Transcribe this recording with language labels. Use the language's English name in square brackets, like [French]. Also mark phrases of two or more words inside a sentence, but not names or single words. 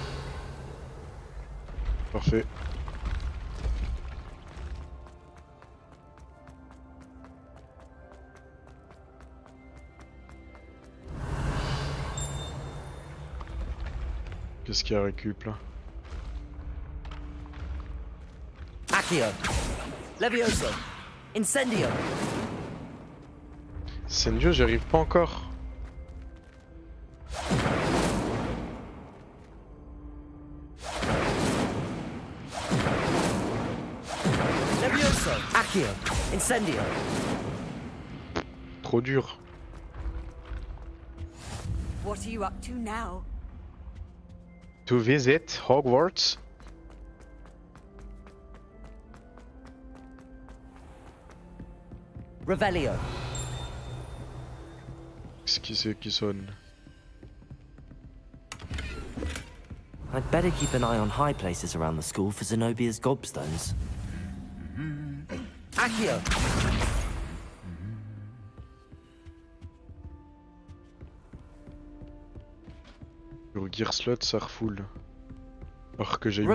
[French] Parfait. Qu'est-ce qu'il y a récup là? Accio. Levioso. Incendio. Incendio, j'y arrive pas encore. Levioso. Accio. Incendio. Trop dur. [English] What are you up to now? To visit Hogwarts. [French] Revelio. Qu'est-ce qui c'est qui sonne? [English] I'd better keep an eye on high places around the school for Zenobia's gobstones. [French] Accio. Sur Gearslot ça refoule. Alors que j'ai eu